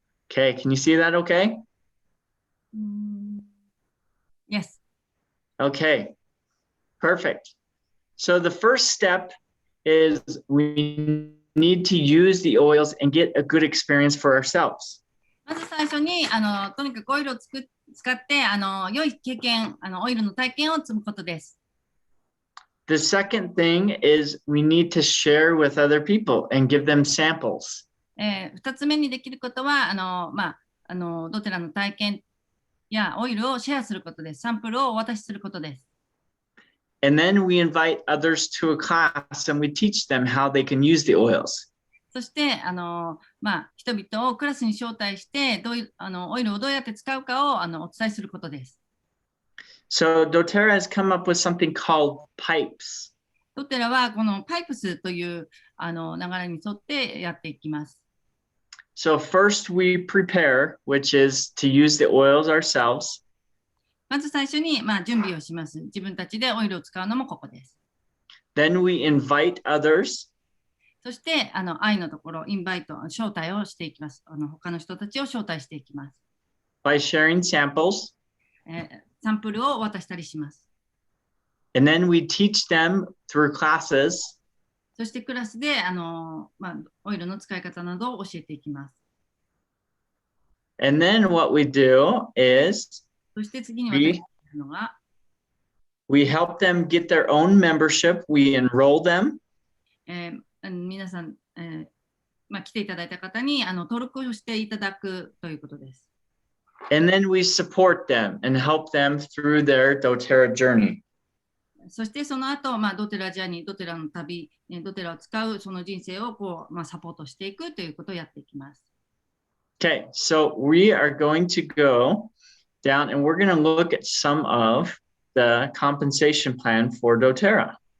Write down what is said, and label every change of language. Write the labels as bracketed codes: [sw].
[en] Okay, can you see that okay? Yes. Okay, perfect. So the first step is we need to use the oils and get a good experience for ourselves. [ja] まず最初にとにかくオイルを使って良い経験オイルの体験を積むことです。 [en] The second thing is we need to share with other people and give them samples. [ja] 2つ目にできることはどちらの体験やオイルをシェアすることです。サンプルをお渡しすることです。 [en] And then we invite others to a class and we teach them how they can use the oils. [ja] そして人々をクラスに招待してオイルをどうやって使うかをお伝えすることです。 [en] So doTERRA has come up with something called pipes. [ja] ドテラはこのパイプスという流れに沿ってやっていきます。 [en] So first we prepare, which is to use the oils ourselves. [ja] まず最初に準備をします。自分たちでオイルを使うのもここです。 [en] Then we invite others. [ja] そして愛のところ、インバイト、招待をしていきます。他の人たちを招待していきます。 [en] By sharing samples. [ja] サンプルを渡したりします。 [en] And then we teach them through classes. [ja] そしてクラスでオイルの使い方などを教えていきます。 [en] And then what we do is [ja] そして次に私がするのが、 [en] we help them get their own membership. We enroll them. [ja] 皆さん、来ていただいた方に登録をしていただくということです。 [en] And then we support them and help them through their doTERRA journey. [ja] そしてその後、ドテラジャーニー、ドテラの旅、ドテラを使うその人生をサポートしていくということをやっていきます。 [en] Okay, so we are going to go down and we're going to look at some of the compensation plan for doTERRA.